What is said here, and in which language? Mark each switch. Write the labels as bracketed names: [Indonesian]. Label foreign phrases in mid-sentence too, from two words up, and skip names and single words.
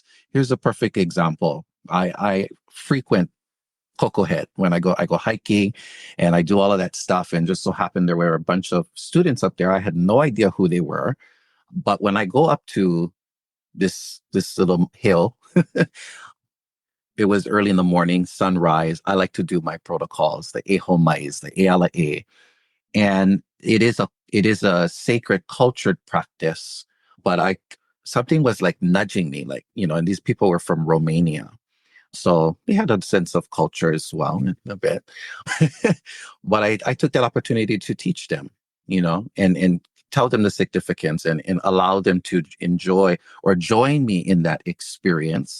[English] Here's a perfect example. I frequent Coco Head when I go hiking, and I do all of that stuff. And just so happened there were a bunch of students up there. I had no idea who they were. But when I go up to this little hill, it was early in the morning, sunrise. I like to do my protocols, the e homais, the [Hawaiian] e ala e. [English] And it is a sacred cultured practice. But something was like nudging me, like, and these people were from Romania. So we had a sense of culture as well, a bit. But I took that opportunity to teach them, and tell them the significance, and allow them to enjoy or join me in that experience.